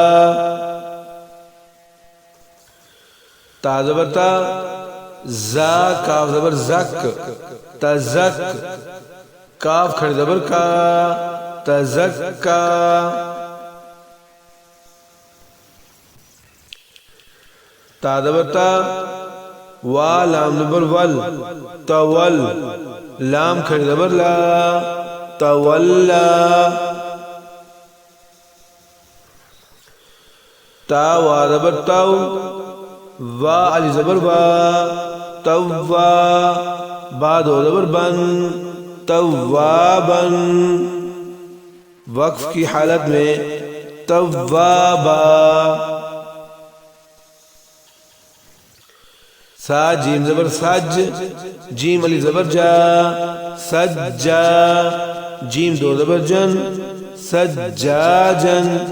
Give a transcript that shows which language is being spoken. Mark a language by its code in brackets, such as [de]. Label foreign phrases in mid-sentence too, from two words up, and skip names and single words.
[ur] تا زبر تا، زا کاف زبر زک، تزک، کاف کھڑی زبر کا، تزکا. تا زبر تا، وا لام زبر ول، تول، لام کھڑی زبر لا، تولا. تا وا زبر تو، وا علی زبر وا، توا، با دو زبر بن، توابن. وقف کی حالت میں توابا. سا جیم زبر سج، جیم علی زبر جا، سجا، جیم دو زبر جن، سجاجن.